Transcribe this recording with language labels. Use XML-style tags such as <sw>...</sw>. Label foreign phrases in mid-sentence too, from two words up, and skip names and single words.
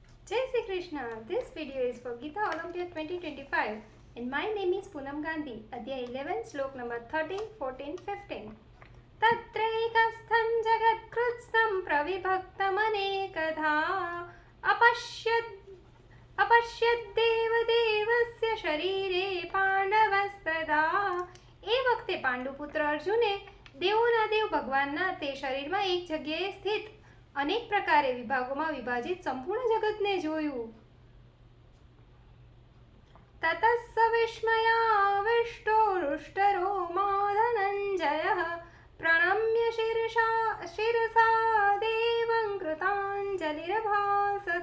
<en>Jai Shri Krishna. This video is for Gita Olympiad 2025 and my name is Poonam Gandhi. Adhyay 11, slok number 13, 14, 15.</en> <sa>तत्रैकस्थं जगत्कृत्स्नं प्रविभक्तमनेकधा अपश्यद्देवदेवस्य शरीरे पांडवस्तदा.</sa> <gu>એ વખતે પાંડુપુત્ર અર્જુને દેવોના દેવ ભગવાનના તે શરીરમાં એક જગ્યાએ સ્થિત અનેક પ્રકારે વિભાગોમાં વિભાજિત સંપૂર્ણ જગતને જોયું.</gu> <sa>ततस्स विस्मयाविष्टो हृष्टरोमा धनंजयः प्रणम्य शिरसा देवं कृतांजलिरभासत.</sa>